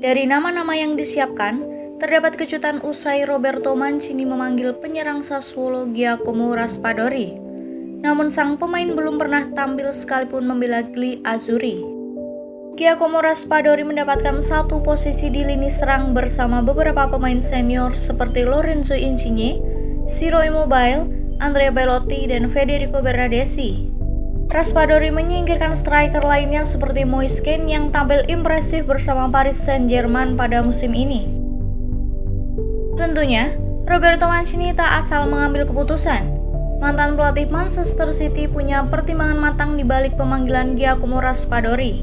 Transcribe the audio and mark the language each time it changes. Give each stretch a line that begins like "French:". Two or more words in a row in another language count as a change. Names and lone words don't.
Indonesian: Dari nama-nama yang disiapkan, terdapat kejutan usai Roberto Mancini memanggil penyerang Sassuolo Giacomo Raspadori. Namun sang pemain belum pernah tampil sekalipun membela Gli Azzurri. Giacomo Raspadori mendapatkan satu posisi di lini serang bersama beberapa pemain senior seperti Lorenzo Insigne, Ciro Immobile, Andrea Belotti, dan Federico Bernardeschi. Raspadori menyingkirkan striker lainnya seperti Moise Kean yang tampil impresif bersama Paris Saint-Germain pada musim ini. Tentunya, Roberto Mancini tak asal mengambil keputusan. Mantan pelatih Manchester City punya pertimbangan matang di balik pemanggilan Giacomo Raspadori.